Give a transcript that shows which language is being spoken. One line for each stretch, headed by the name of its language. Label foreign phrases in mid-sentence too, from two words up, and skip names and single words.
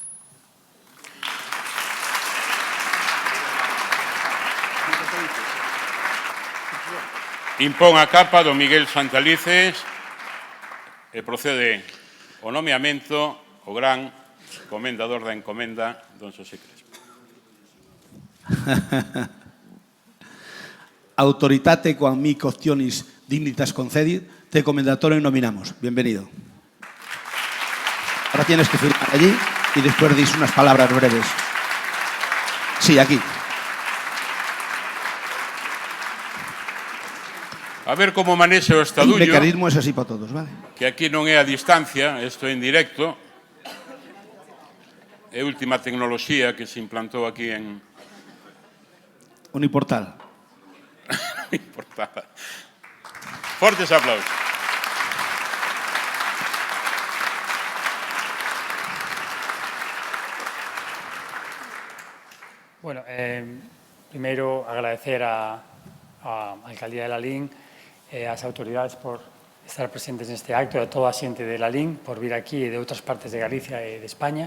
Galician: Impón a capa do Miguel Santalices e procede o nomeamento o gran comendador da encomenda, don Xosé Crespo.
Latin: Autoritate quam mi costionis dignitas concedit, te comendatorem nominamos.
Spanish: Bienvenido. Ahora tienes que firmar allí y después dis unas palabras breves. Sí, aquí.
Galician: A ver como manexa o
Spanish: El
Galician: estadullo,
Spanish: mecanismo es así para todos, ¿vale?
Galician: que aquí non é a distancia, isto é en directo. É a última tecnoloxía que se implantou aquí en Uniportal. Importada. Fortes aplausos. Bueno, primeiro agradecer a Alcaldía de Lalín e as autoridades por estar presentes neste acto e a toda a xente de Lalín por vir aquí e de outras partes de Galicia e de España.